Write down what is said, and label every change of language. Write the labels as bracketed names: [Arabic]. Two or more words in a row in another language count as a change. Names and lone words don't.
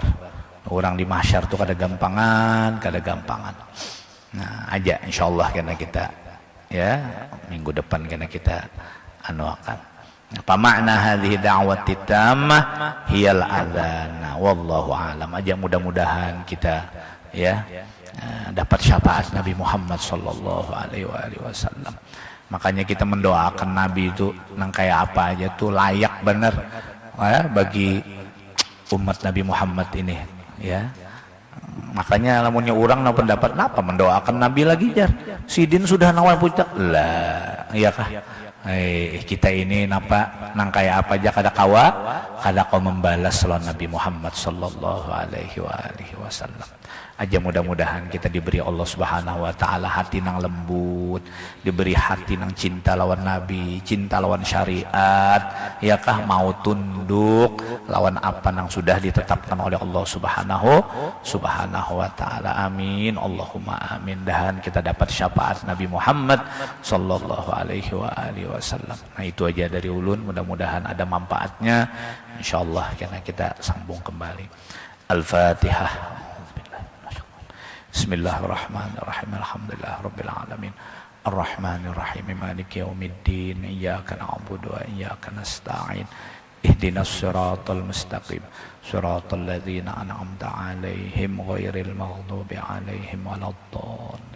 [Banjar] Orang di mahsyar tuh kada gampangan. Nah, aja insyaallah karena kita ya minggu depan karena kita akan. Apa makna [Arabic] هذه الدعوة التامة هي الأذان. والله أعلم. [Banjar] Aja mudah-mudahan kita ya dapat syafaat Nabi Muhammad [Arabic] صلى الله عليه وسلم. [Banjar] Makanya kita mendoakan Nabi itu nang kayak apa aja tuh layak bener ya, bagi umat Nabi Muhammad ini ya. Makanya lamunnya orang na pendapat napa mendoakan Nabi lagi jar sidin sudah nawal puncak lah iya kah. Kita ini napa nang kayak apa aja kada kau membalas lawan Nabi Muhammad [Arabic] صلى الله عليه وسلم. [Banjar] Aja mudah-mudahan kita diberi Allah [Arabic] سبحانه وتعالى [Banjar] hati nang lembut, diberi hati nang cinta lawan Nabi, cinta lawan syariat, ya kah mau tunduk lawan apa nang sudah ditetapkan oleh Allah [Arabic] سبحانه وتعالى. آمين. اللهم آمين. [Banjar] Dan kita dapat syafaat Nabi Muhammad [Arabic] صلى الله عليه وسلم. [Banjar] Nah, itu aja dari ulun, mudah-mudahan ada manfaatnya insyaallah karena kita sambung kembali. Al-Fatihah. [Arabic] بسم الله الرحمن الرحيم. الحمد لله رب العالمين. الرحمن الرحيم. مالك يوم الدين. إياك نعبد وإياك نستعين. اهدنا الصراط المستقيم. صراط الذين أنعمت عليهم غير المغضوب عليهم ولا الضالين.